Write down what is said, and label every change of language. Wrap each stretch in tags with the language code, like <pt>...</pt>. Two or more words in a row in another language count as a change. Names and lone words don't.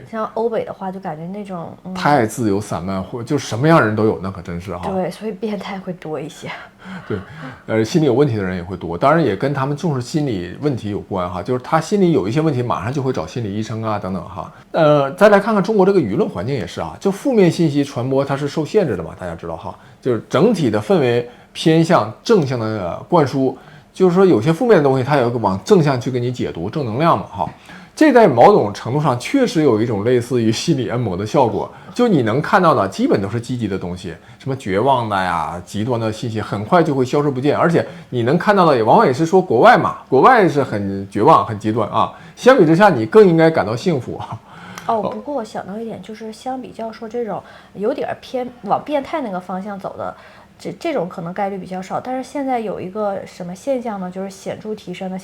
<zh>像歐北的話，就感覺那種太自由散漫，或就什麼樣人都有，那可真是对，所以變態會多一些。對，心理有問題的人也會多，當然也跟他們重視心理問題有關就是他心裡有一些問題，馬上就會找心理醫生等等再來看看中國這個輿論環境也是就負面信息傳播它是受限制的嘛，大家知道就是整體的氛圍偏向正向的灌輸，就是說有些負面的東西它有一個往正向去給你解讀，正能量嘛這在某種程度上確實有一種類似於心理按摩的效果，就你能看到的基本都是積極的東西，什麼絕望的呀、極端的信息很快就會消失不見，而且你能看到的也往往也是說國外嘛，國外是很絕望、很極端相比之下你更應該感到幸福不過我想到一點，就是相比較說這種有點偏往變態那個方向走的。這種可能概率比較少，但是現在有一個什麼現象呢？就是顯著提升的。</zh>